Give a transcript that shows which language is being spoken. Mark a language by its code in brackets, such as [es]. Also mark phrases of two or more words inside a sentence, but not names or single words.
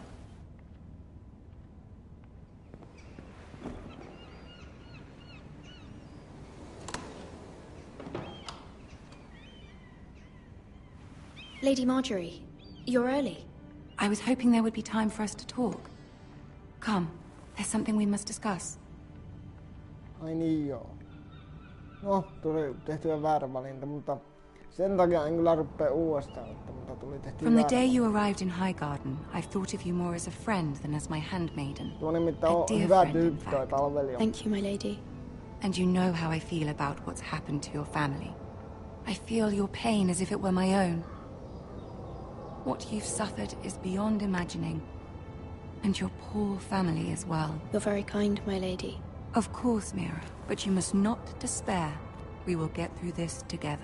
[en] Lady Marjorie, you're early. I was hoping there would be time for us to talk. Come, there's something we must discuss. [fi] Ai niin joo. No, tuli tehtyä väärä valinta, mutta sen takia en kyllä rupea uudestaan, mutta tuli tehtyä [en] From the day you arrived in Highgarden, I've thought of you more as a friend than as my handmaiden. [fi] Tuo nimittäin on hyvä tyyppi toi palvelija. [en] Thank you, my lady. And you know how I feel about what's happened to your family. I feel your pain as if it were my own. What you've suffered is beyond imagining. And your poor family as well. You're very kind, my lady. Of course, Mira, but you must not despair. We will get through this together.